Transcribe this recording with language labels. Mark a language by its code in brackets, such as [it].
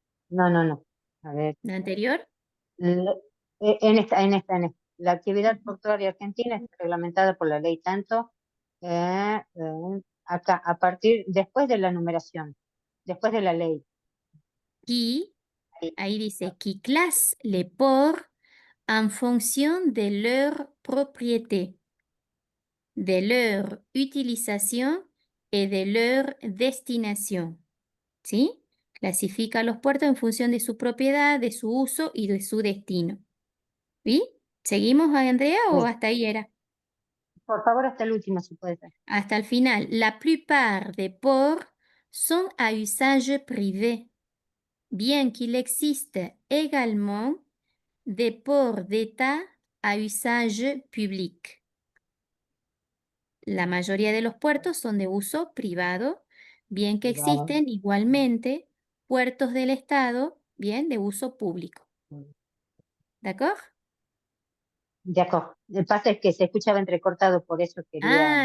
[es] No, no, no. A ver. ¿La anterior? En esta. La actividad portuaria argentina está reglamentada por la ley tanto acá, después de la numeración, después de la ley. Y Ahí. ahí dice, [fr] qui classe les ports en fonction de leur propriété, de leur utilisation et de leur destination. [es] ¿Sí? Clasifica los puertos en función de su propiedad, de su uso y de su destino. ¿Sí? ¿Seguimos, Andrea, o Sí. hasta ahí era? Por favor, hasta el último, si puede ser. Hasta el final. [fr] La plupart des ports sont à usage privé, bien qu'il existe également des ports d'État à usage public. [es] La mayoría de los puertos son de uso privado, [fr] bien que [es] Privado. existen igualmente puertos del Estado, bien, de uso público. ¿De acuerdo? De acuerdo. El pasa es que se escuchaba entrecortado, por eso quería